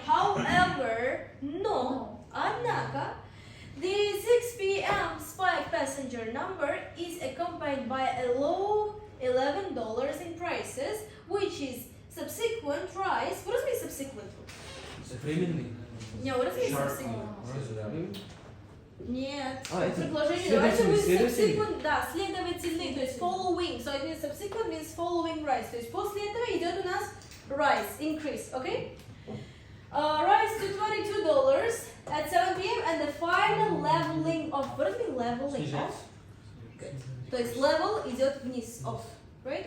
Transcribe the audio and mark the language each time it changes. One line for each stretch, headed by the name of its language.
English: However, однако, the 6 p.m. spike passenger number is accompanied by a low $11 in prices, which is subsequent rise. What does mean subsequent?
Russian: Современный.
English: No, what does mean subsequent?
Russian: Нет. Это Предложение. Давайте мы следовательный. subsequent, да, следовательный, то есть following.
English: So it means subsequent means following rise.
Russian: То есть после этого идет у нас
English: rise, increase, okay? Rise to $22 at 7 p.m. and the final leveling off. What does it mean leveling off? Good.
Russian: То есть level идет вниз,
English: off, right?